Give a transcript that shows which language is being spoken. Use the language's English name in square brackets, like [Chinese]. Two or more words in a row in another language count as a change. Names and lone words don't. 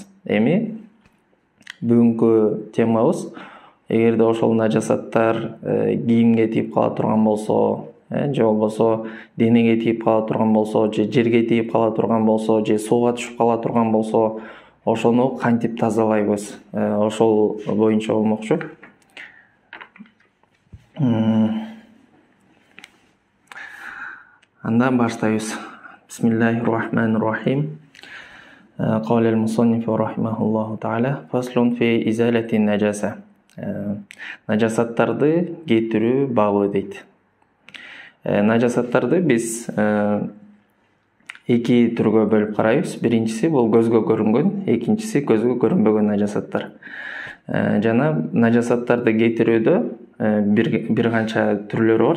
[Kyrgyz] Эми бүгүнкү темабыз, эгерде ошол нажасаттар кийимге тийип кала турган болсо, же болбосо денеге тийип кала турган болсо, же жерге тийип кала турган болсо, же сууга түшүп кала турган болсо, ошону кантип тазалайбыз? Ошол боюнча болмокчу. Андан баштайбыз. [Arabic] Бисмиллахир-рахманир-рахим. قال المصنف رحمه الله تعالى فصل في إزالة النجاسة. [Kyrgyz] Нажасаттарды кетирүү бабы дейт. Нажасаттарды биз эки түргө бөлүп карайбыз. Биринчиси бул көзгө көрүнгөн, экинчиси көзгө көрүнбөгөн нажасаттар. Жана нажасаттарды кетирүүдө бир канча түрлөрү бар.